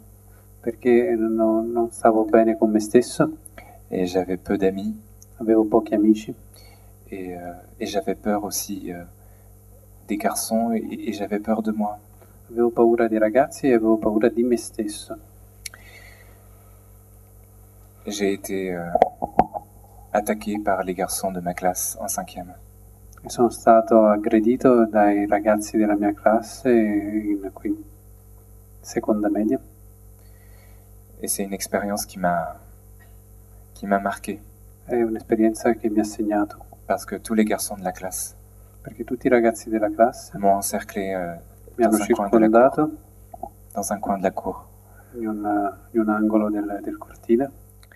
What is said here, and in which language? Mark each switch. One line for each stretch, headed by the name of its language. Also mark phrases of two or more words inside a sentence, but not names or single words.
Italian: perché non stavo bene con me stesso,
French: et j'avais peu d'amis
Italian: avevo pochi amici
French: et j'avais peur aussi des garçons et j'avais peur de moi.
Italian: avevo paura dei ragazzi e avevo paura di me stesso.
French: J'ai été attaqué par les garçons de ma classe en 5e.
Italian: E sono stato aggredito dai ragazzi della mia classe in seconda media.
French: Et c'est une expérience qui m'a marqué,
Italian: È un'esperienza che mi ha segnato,
French: parce que tous les garçons de la classe
Italian: perché tutti i ragazzi della classe
French: m'ont encerclé
Italian: mi hanno circondato
French: dans un coin de la cour.
Italian: in un angolo del cortile